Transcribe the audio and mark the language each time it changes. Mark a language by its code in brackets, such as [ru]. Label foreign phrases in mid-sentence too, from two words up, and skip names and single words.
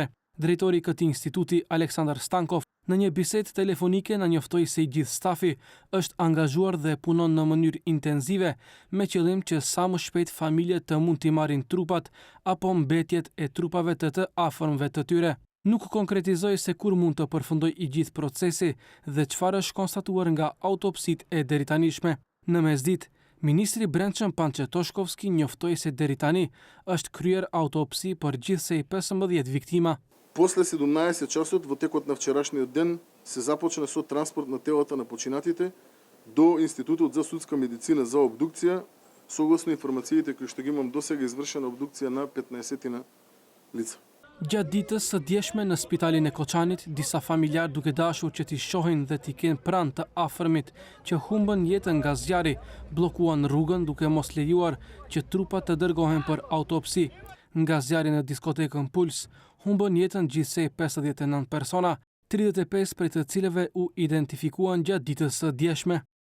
[sq] Drejtori i këtij instituti, Aleksandar Stankov, në një bisedë telefonike na njoftoi se i gjithë stafi është angazhuar dhe punon në mënyrë intenzive me qëllim që sa më shpejt familjet të mund t'i marrin trupat apo mbetjet e trupave të afërmve të tyre. Nuk konkretizoi se kur mund të përfundoj i gjithë procesi dhe çfarë është konstatuar nga autopsitë e deritanishme. Në mesditë, Ministri i Brendshëm Pançe Toshkovski njoftoi se deri tani është kryer autopsi për gjithsej 15 viktima. [mk] После 17 часот во текот на вчерашниот ден се започна со транспорт на телата на починатите до Институтот за судска медицина за обдукција, согласно информациите кои што ги имам досега извршена обдукција на 15 лица. [sq] Gjatë ditës së djeshme në spitalin e Koçanit, disa familjar duke dashur që t'i shohin dhe t'i kenë pranë të afërmit që humbën jetën nga zjarri, bllokuan rrugën duke mos lejuar që trupat të dërgohen për autopsi. Nga zjarri në diskotekën Puls, humbën jetën gjithsej 59 persona, 35 prej të cilëve u identifikuan gjatë ditës së djeshme.